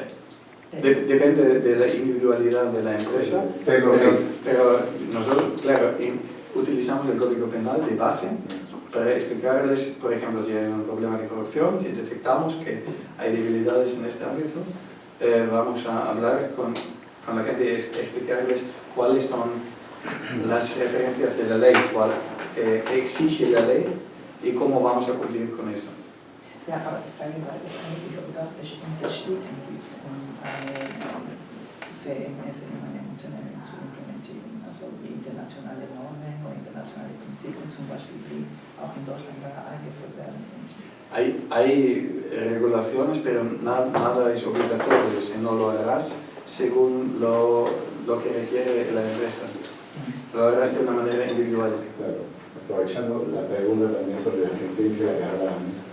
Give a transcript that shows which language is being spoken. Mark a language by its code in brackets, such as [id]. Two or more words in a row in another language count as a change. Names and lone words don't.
[es] Depende de la individualidad de la empresa, pero nosotros, claro, utilizamos el Código Penal de base para explicarles, por ejemplo, si hay un problema de corrupción, si detectamos que hay debilidades en este ámbito, vamos a hablar con la gente y explicarles cuáles son las referencias de la ley, cuál exige la ley y cómo vamos a cumplir con eso. [de] Ja, aber die Frage war, ist eigentlich, ob das untersteht, eine CMS in einem Unternehmen zu implementieren, also wie internationale Normen oder internationale Prinzipien, zum Beispiel, die auch in Deutschland eingeführt werden. [es] Hay regulaciones, pero nada es obligatorio, si no lo harás según lo que requiere la empresa. Lo harás de una manera individual. Claro, aprovechando la pregunta también sobre la sentencia de la que hablábamos.